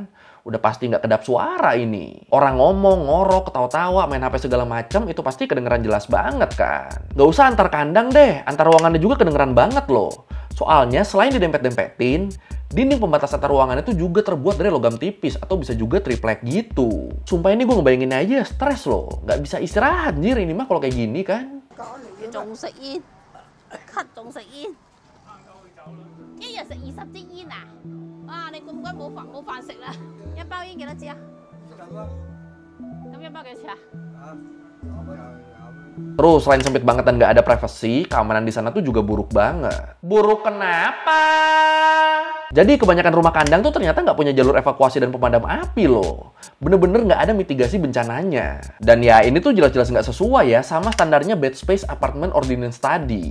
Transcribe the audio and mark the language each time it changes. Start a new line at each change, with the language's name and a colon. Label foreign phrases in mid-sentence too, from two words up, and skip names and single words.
Indonesian: Udah pasti nggak kedap suara ini. Orang ngomong, ngorok, ketawa-tawa, main HP segala macam itu pasti kedengeran jelas banget kan. Nggak usah antar kandang deh, antar ruangannya juga kedengeran banget loh. Soalnya selain didempet-dempetin, dinding pembatas antar ruangan itu juga terbuat dari logam tipis atau bisa juga triplek gitu. Sumpah ini gue ngebayangin aja stres loh. Nggak bisa istirahat anjir ini mah kalau kayak gini kan.
Cantonese: 仲食煙，咳仲食煙，一日食20支煙啊！哇！你咁鬼冇飯食啦！一包煙幾多支啊？咁一包幾多錢啊？
Indonesian: Terus selain sempit banget dan nggak ada privacy, keamanan di sana tuh juga buruk banget. Buruk kenapa? Jadi kebanyakan rumah kandang tuh ternyata nggak punya jalur evakuasi dan pemadam api loh. Bener-bener nggak ada mitigasi bencananya. Dan ya ini tuh jelas-jelas nggak sesuai ya sama standarnya Bed Space Apartment Ordinance tadi.